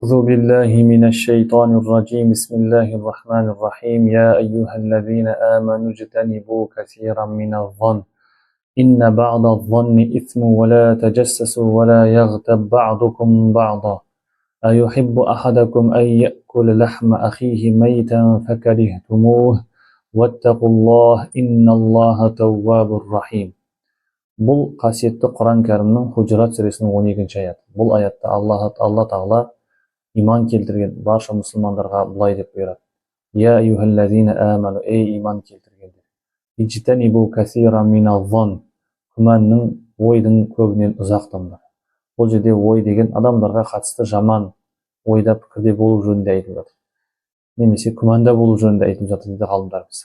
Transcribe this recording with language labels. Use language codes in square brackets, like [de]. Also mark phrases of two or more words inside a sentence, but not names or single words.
[ar] أعوذ بالله من الشيطان الرجيم بسم الله الرحمن الرحيم يا أيها الذين آمنوا اجتنبوا كثيرا من الظن إن بعض الظن إثم ولا تجسسوا ولا يغتب بعضكم بعضا أيحب أحدكم أن يأكل لحم أخيه ميتا فكرهتموه واتقوا الله إن الله تواب رحيم. [kk] Бұл қасиетті Құран кәрімнің Худжрат сүресінің 12-ші аяты. Бұл аятта Алла Тағала иман келтірген барша мұсылмандарға былай деп бұйырады. [ar] يا أيها الذين آمنوا, [kk] ей иман келтіргендер. [ar] اجتنبوا كثيرا من الظن, [kk] күмәннің, ойдың көбінен ұзақтаңдар. Бұл жерде ой деген адамдарға қатысты жаман ойда пікірде болу жөнінде айтылып жатыр. Немесе күмәнда болу жөнінде айтылып жатыр дейді ғалымдарымыз.